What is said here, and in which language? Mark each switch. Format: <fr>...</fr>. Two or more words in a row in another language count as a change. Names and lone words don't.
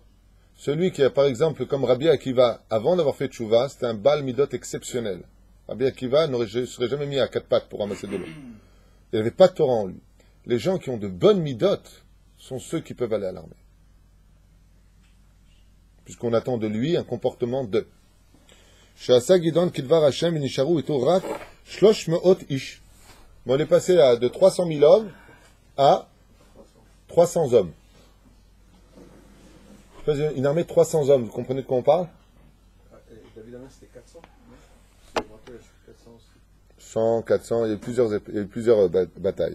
<fr>Celui qui a, par exemple, comme Rabbi Akiva, avant d'avoir fait Tchouva, c'était un</fr> <he>בעל מידות</he> <fr>exceptionnel. Rabbi Akiva ne serait jamais mis à quatre pattes pour ramasser de l'eau. Il n'y avait pas de Torah en lui. Les gens qui ont de bonnes midot sont ceux qui peuvent aller à l'armée. Puisqu'on attend de lui un comportement de.</fr> <he>שעשה גדעון כדבר השם ונשארו אתו רק שלש מאות איש.</he> <fr>On est passé de 300 000 hommes à 300 hommes. Une armée de 300 hommes, vous comprenez de quoi on parle? David Amen, c'était 400. 100, 400, il y a eu plusieurs batailles.</fr>